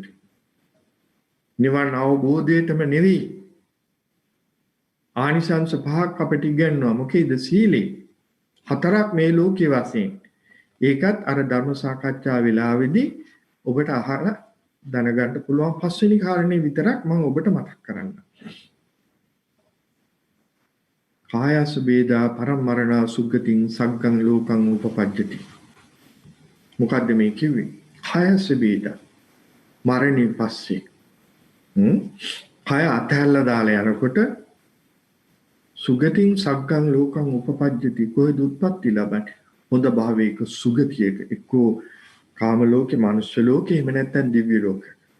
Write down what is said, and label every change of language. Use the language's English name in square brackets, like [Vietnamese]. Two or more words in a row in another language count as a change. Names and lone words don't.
[Sinhala] නිවන් අවබෝධයටම නෙවෙයි. ආනිසංස පහක් අපිට ඉගෙනනවා. මොකේද? සීලේ. 4ක් මේ ලෝකයේ වශයෙන්. ඒකත් අර ධර්ම සාකච්ඡා වෙලාවේදී ඔබට අහලා දැනගන්න පුළුවන් 5 වෙනි කාරණේ විතරක් මම ඔබට මතක් කරන්නම්. [Pali] කායස වේදා පරමරණ සුග්ගතින් සග්ගං ලෝකං උපපජ්ජති. [Sinhala] මොකද්ද මේ කිව්වේ? [Pali] කායස වේදා [Sinhala] මරණින් පස්සේ කය අතහැරලා දාලා යනකොට [Pali] සුගතින් සග්ගං ලෝකං උපපජ්ජති. [Sinhala] කොහෙද උත්පත්ති ලබන්නේ? හොඳ භාවයක සුගතියක, එක්කෝ කාම ලෝකේ, මනුෂ්‍ය ලෝකේ, එහෙම නැත්නම් දිව්‍ය ලෝකේ.